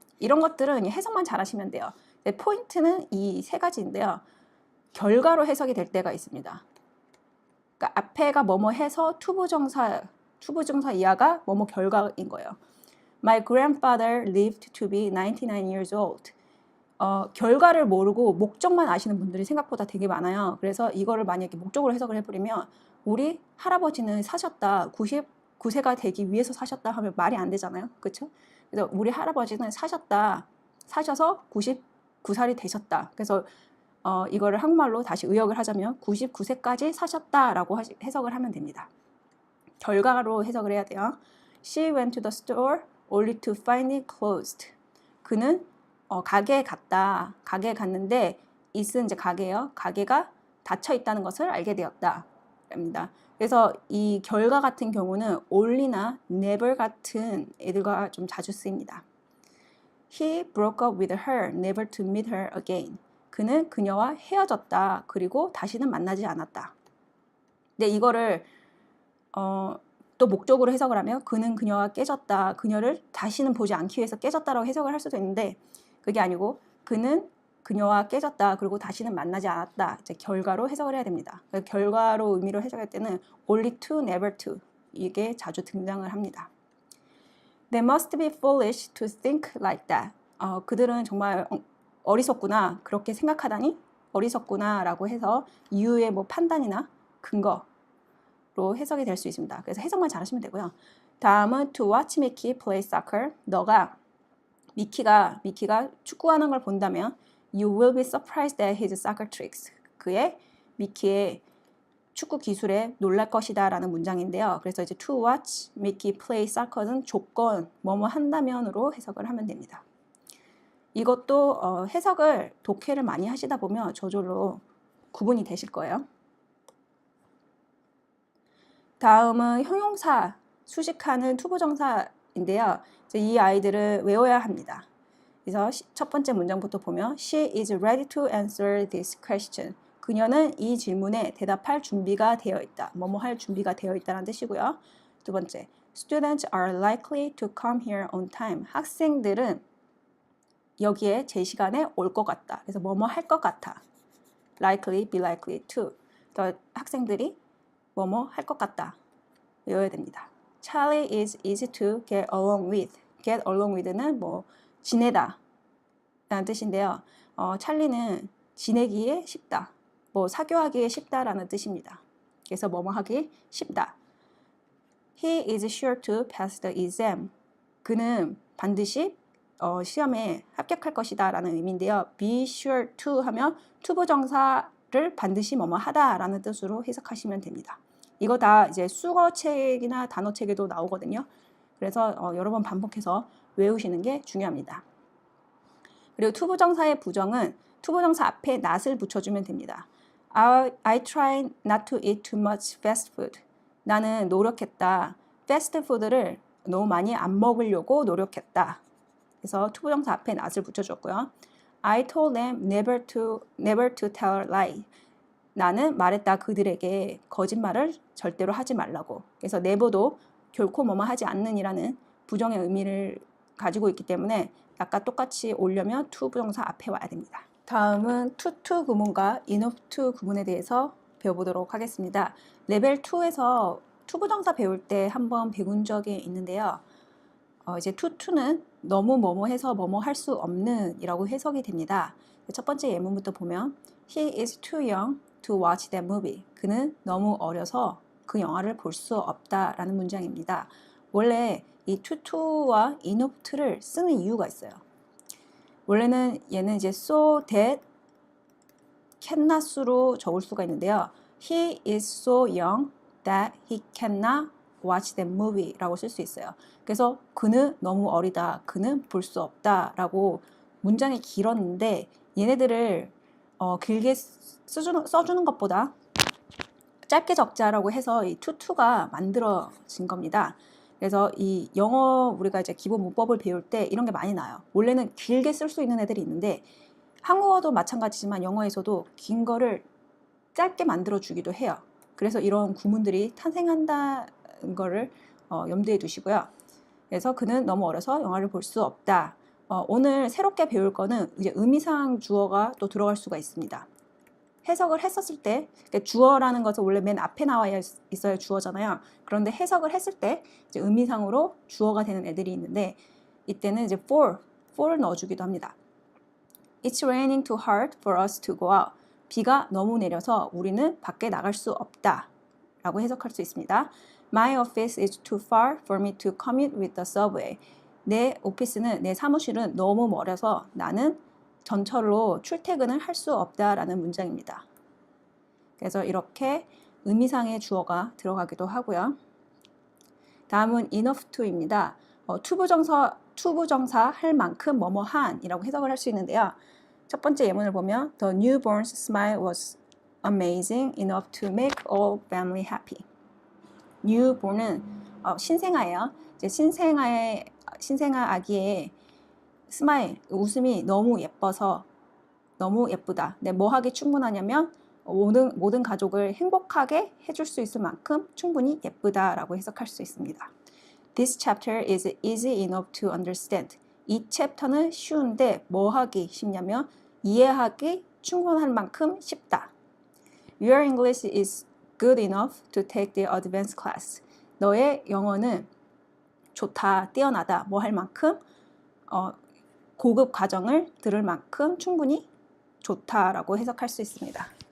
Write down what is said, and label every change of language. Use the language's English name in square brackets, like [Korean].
[Korean] 이런 것들은 해석만 잘 하시면 돼요. 포인트는 이 세 가지인데요. 결과로 해석이 될 때가 있습니다. 그러니까 앞에가 뭐뭐 해서 투부정사 이하가 뭐뭐 결과인 거예요. [English] My grandfather lived to be 99 years old. [Korean] 결과를 모르고 목적만 아시는 분들이 생각보다 되게 많아요. 그래서 이거를 만약에 목적으로 해석을 해버리면 우리 할아버지는 사셨다. 99세가 되기 위해서 사셨다 하면 말이 안 되잖아요. 그렇죠? 그래서 우리 할아버지는 사셔서 99살이 되셨다. 그래서 이거를 한국말로 다시 의역을 하자면 99세까지 사셨다라고 해석을 하면 됩니다. 결과로 해석을 해야 돼요. [English] She went to the store only to find it closed. [Korean] 그는 가게에 갔는데 it은 이제 가게예요. 가게가 닫혀 있다는 것을 알게 되었다. 입니다. 그래서 이 결과 같은 경우는 only나 never 같은 애들과 좀 자주 쓰입니다. [English] He broke up with her, never to meet her again. [Korean] 그는 그녀와 헤어졌다. 그리고 다시는 만나지 않았다. 근데 이거를 또 목적으로 해석을 하면 그는 그녀와 깨졌다. 그녀를 다시는 보지 않기 위해서 깨졌다라고 해석을 할 수도 있는데 그게 아니고 그는 그녀와 깨졌다. 그리고 다시는 만나지 않았다. 이제 결과로 해석을 해야 됩니다. 결과로 의미로 해석할 때는 only to, never to 이게 자주 등장을 합니다. [English] They must be foolish to think like that. [Korean] 그들은 정말 어리석구나. 그렇게 생각하다니 어리석구나 라고 해서 이유의 판단이나 근거로 해석이 될 수 있습니다. 그래서 해석만 잘하시면 되고요. 다음은 [English] to watch Mickey play soccer. [Korean] 너가 미키가 축구하는 걸 본다면 [English] You will be surprised at his soccer tricks. [Korean] 미키의 축구 기술에 놀랄 것이다 라는 문장인데요. 그래서 이제 [English] to watch Mickey play soccer [Korean] 는 조건, 뭐뭐 한다면으로 해석을 하면 됩니다. 이것도 해석을 독해를 많이 하시다 보면 저절로 구분이 되실 거예요. 다음은 형용사 수식하는 투부정사인데요. 이 아이들을 외워야 합니다. 그래서 첫 번째 문장부터 보면 [English] She is ready to answer this question. [Korean] 그녀는 이 질문에 대답할 준비가 되어 있다. 뭐뭐 할 준비가 되어 있다는 뜻이고요. 두 번째, [English] Students are likely to come here on time. [Korean] 학생들은 여기에 제 시간에 올 것 같다. 그래서 뭐뭐 할 것 같아. [English] Likely, be likely to. [Korean] 학생들이 뭐뭐 할 것 같다. 외워야 됩니다. [English] Charlie is easy to get along with. [Korean] Get along with는 지내다 라는 뜻인데요. 찰리는 지내기에 쉽다. 사교하기에 쉽다라는 뜻입니다. 그래서 뭐뭐 하기 쉽다. [English] He is sure to pass the exam. [Korean] 그는 반드시 시험에 합격할 것이다 라는 의미인데요. be sure to 하면 투부정사를 반드시 뭐뭐 하다 라는 뜻으로 해석하시면 됩니다. 이거 다 이제 수거책이나 단어책에도 나오거든요. 그래서 여러 번 반복해서 외우시는 게 중요합니다. 그리고 투부정사의 부정은 투부정사 앞에 not을 붙여주면 됩니다. [English] I try not to eat too much fast food. [Korean] 나는 노력했다. 패스트 푸드를 너무 많이 안 먹으려고 노력했다. 그래서 투부정사 앞에 not을 붙여줬고요. [English] I told them never to tell a lie. [Korean] 나는 말했다 그들에게 거짓말을 절대로 하지 말라고. 그래서 never도 결코 뭐뭐 하지 않는이라는 부정의 의미를 가지고 있기 때문에 아까 똑같이 오려면 to 부정사 앞에 와야 됩니다. 다음은 to 구문과 enough to 구문에 대해서 배워보도록 하겠습니다. 레벨 2에서 to 부정사 배울 때 한번 배운 적이 있는데요. 이제 to는 너무 뭐뭐 해서 뭐뭐 할 수 없는 이라고 해석이 됩니다. 첫 번째 예문부터 보면 [English] He is too young to watch that movie. [Korean] 그는 너무 어려서 그 영화를 볼 수 없다라는 문장입니다. 원래 이 to와 enough to를 쓰는 이유가 있어요. 원래는 얘는 이제 so that cannot으로 적을 수가 있는데요. [English] He is so young that he cannot watch that movie [Korean] 라고 쓸 수 있어요. 그래서 그는 너무 어리다, 그는 볼 수 없다 라고 문장이 길었는데 얘네들을 길게 써주는 것보다 짧게 적자라고 해서 이 투가 만들어진 겁니다. 그래서 이 영어 우리가 이제 기본 문법을 배울 때 이런 게 많이 나요. 원래는 길게 쓸 수 있는 애들이 있는데 한국어도 마찬가지지만 영어에서도 긴 거를 짧게 만들어 주기도 해요. 그래서 이런 구문들이 탄생한다는 거를 염두에 두시고요. 그래서 그는 너무 어려서 영화를 볼 수 없다. 오늘 새롭게 배울 거는 이제 의미상 주어가 또 들어갈 수가 있습니다. 해석을 했었을 때 주어라는 것은 원래 맨 앞에 나와 있어야 주어잖아요. 그런데 해석을 했을 때 이제 의미상으로 주어가 되는 애들이 있는데 이때는 이제 for를 넣어주기도 합니다. [English] It's raining too hard for us to go out. [Korean] 비가 너무 내려서 우리는 밖에 나갈 수 없다 라고 해석할 수 있습니다. [English] My office is too far for me to commute with the subway. [Korean] 내 오피스는, 내 사무실은 너무 멀어서 나는 전철로 출퇴근을 할 수 없다라는 문장입니다. 그래서 이렇게 의미상의 주어가 들어가기도 하고요. 다음은 enough to입니다. 투부정사 할 만큼 뭐뭐한이라고 해석을 할 수 있는데요. 첫 번째 예문을 보면 [English] The newborn's smile was amazing enough to make all family happy. [Korean] newborn은 신생아예요. 이제 신생아 아기의 스마일, 웃음이 너무 예뻐서 너무 예쁘다. 네, 뭐 하기 충분하냐면 모든 가족을 행복하게 해줄 수 있을 만큼 충분히 예쁘다라고 해석할 수 있습니다. [English] This chapter is easy enough to understand. [Korean] 이 챕터는 쉬운데 뭐 하기 쉽냐면 이해하기 충분할 만큼 쉽다. [English] Your English is good enough to take the advanced class. [Korean] 너의 영어는 좋다, 뛰어나다, 뭐 할 만큼 고급 과정을 들을 만큼 충분히 좋다라고 해석할 수 있습니다.